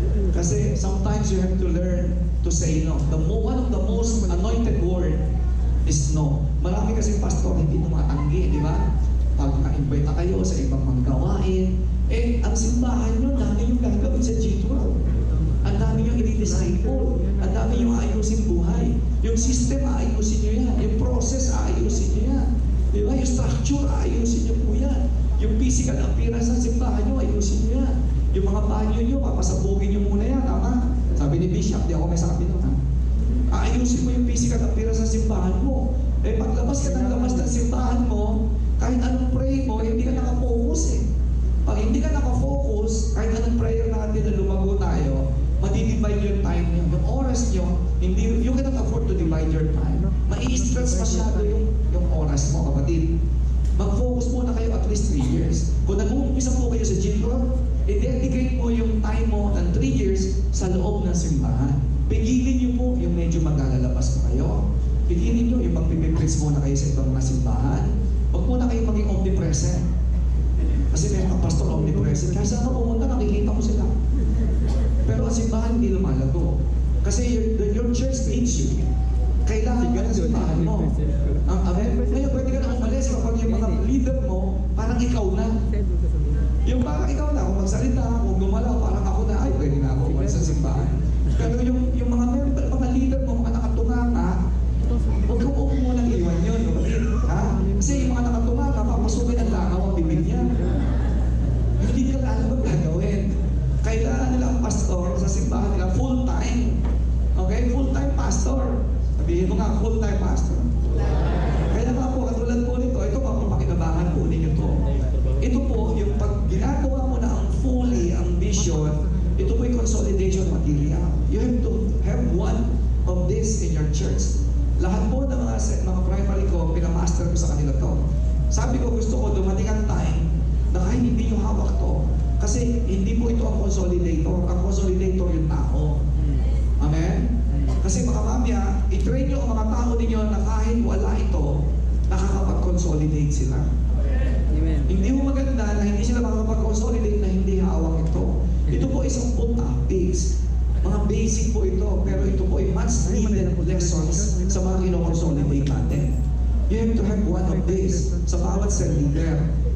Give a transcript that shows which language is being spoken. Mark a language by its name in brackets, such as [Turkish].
[English] Kasi sometimes you have to learn to say no. One of the most anointed word is no. [Filipino] Marami kasi pastor hindi tumatanggi, di ba? Pag na-invite na kayo sa ibang mga gawain, ang simbahan nyo, dami yung gagawin sa G12. Ang dami yung i-disciple. Ang dami yung ayusin buhay. Yung system, ayusin nyo yan. Yung process, ayusin nyo yan. Di ba? Yung structure, ayusin nyo po yan. Yung physical appearance ng simbahan nyo, ayusin nyo yan. Yung mga banyo nyo, papasabugin nyo muna yan. Tama? Sabi ni Bishop, di ako may sabi nun. Ayusin mo yung physical appearance ng simbahan mo. Paglabas ka ng labas ng simbahan mo, kahit anong pray mo, hindi ka nakafocus eh. Pag hindi ka nakafocus, kahit anong prayer natin na lumago tayo, madi-divide yung time nyo. Yung oras nyo, [English] you cannot afford to divide your time. [Filipino] Mai-stress masyado yung oras mo, kapatid. Mag-focus muna kayo at least 3 years. Kung nag-uumpisa po kayo sa G12, i-dedicate mo yung time mo ng 3 years sa loob ng simbahan. Pigilin nyo po yung medyo maglalabas pa kayo. Pigilin nyo yung magpipipreach muna kayo sa ibang mga simbahan. Huwag muna kayo maging omnipresent. Kasi may mga pastor omnipresent. Kaya saan ka pumunta, nakikita mo sila. Pero ang simbahan hindi lumalago. [English] Kasi your church needs you. [Filipino] Kailangan ka ng simbahan mo. Ngayon, pwede ka na umalis kapag yung mga leader mo, parang ikaw na. Yung parang ikaw na, kung magsalita, kung gumalaw, parang ako na, ay, pwede na ako umalis sa simbahan. Pero yung mga member, mga leader mo, mga nakatunganga, huwag kang munang iwan yun, kapatid. Ha? Kasi yung mga nakatunganga, papasukin ang langaw ang bibig niya. Hindi nila alam ang gagawin. Kailangan nila ang pastor sa simbahan nila full-time. Okay? Full-time pastor. Sabihin mo nga, full-time pastor. Kaya nga po, katulad po nito, ito pa pakinabangan po ninyo to. Ito po, yung pag ginagawa mo na ang fully, ang vision, ito po yung consolidation material. [English] You have to have one of this in your church. [Filipino] Lahat po ng mga primary ko, pinamaster ko sa kanila to. Sabi ko, gusto ko dumating ang time na kahit hindi nyo hawak to. Kasi hindi po ito ang consolidator. Ang consolidator yung tao. Amen? Kasi baka mamaya, i-train nyo ang mga tao ninyo na kahit wala ito, nakakapag-consolidate sila. Amen. Hindi mo maganda na hindi sila makakapag-consolidate na hindi hawak ito. Ito po isang topics. Mga basic po ito, pero ito po ay [English] much needed lessons [Filipino] sa mga kino-consolidate natin. [English] You have to have one of this [Filipino] sa bawat cell leader.